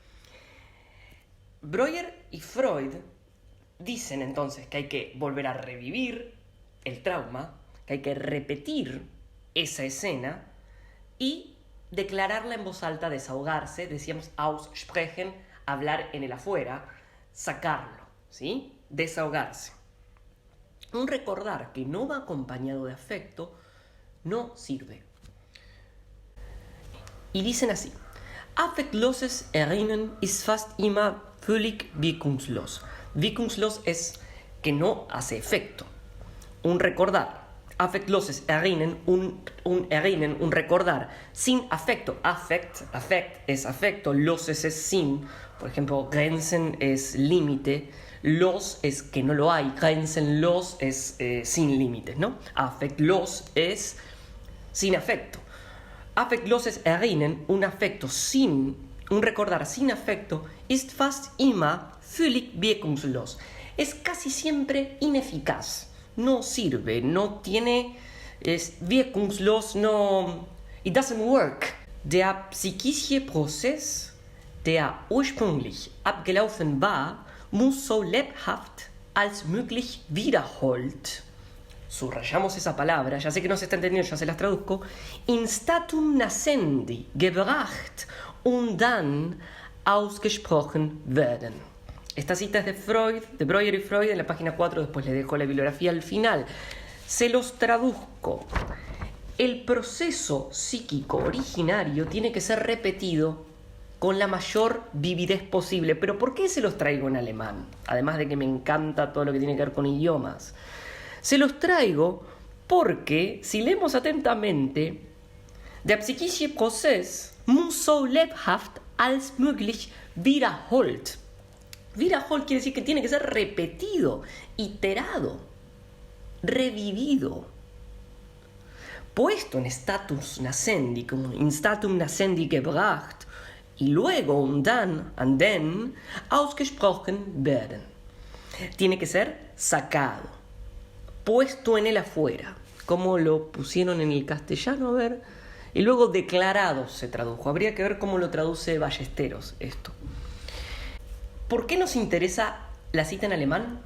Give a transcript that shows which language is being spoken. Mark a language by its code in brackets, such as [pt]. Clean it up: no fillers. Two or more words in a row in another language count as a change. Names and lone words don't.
[es] Breuer y Freud dicen entonces que hay que volver a revivir el trauma, que hay que repetir esa escena y declararla en voz alta, desahogarse, decíamos aussprechen, hablar en el afuera, sacarlo, ¿sí? Desahogarse. Un recordar que no va acompañado de afecto no sirve. Y dicen así: [de] Affektloses Erinnern ist fast immer völlig wirkungslos. [es] Wirkungslos es que no hace efecto. Un recordar. [de] Affektloses Erinnern, [es] un recordar sin afecto. Affect es afecto, loses es sin. Por ejemplo, Grenzen es límite, los es que no lo hay, Grenzenlos es sin límites, ¿no? Affektlos es sin afecto. [de] Affektloses Erinnern, [es] un afecto sin, un recordar sin afecto, [de] ist fast immer völlig wirkungslos. [es] Es casi siempre ineficaz. No sirve, no tiene, es wirkungslos, no, [en] it doesn't work. [de] Der psychische Prozess, der ursprünglich abgelaufen war, muss so lebhaft als möglich wiederholt. [es] Subrayamos esa palabra, ya sé que no se está entendiendo, ya se las traduzco. [la] Instatum nascendi, [es] gebracht und dann ausgesprochen werden. Esta cita es de Freud, de Breuer y Freud, en la página 4, después les dejo la bibliografía al final. Se los traduzco. El proceso psíquico originario tiene que ser repetido con la mayor vividez posible. ¿Pero por qué se los traigo en alemán? Además de que me encanta todo lo que tiene que ver con idiomas. Se los traigo porque, si leemos atentamente, [de] der psychische Prozess muss so lebhaft als möglich wiederholt. [es] Wiederholt quiere decir que tiene que ser repetido, iterado, revivido, puesto en status nascendi, como [la] in statum nascendi [es] gebracht, y luego [de] und then, ausgesprochen werden. [es] Tiene que ser sacado, puesto en el afuera, como lo pusieron en el castellano, a ver, y luego declarado se tradujo. Habría que ver cómo lo traduce Ballesteros esto. ¿Por qué nos interesa la cita en alemán?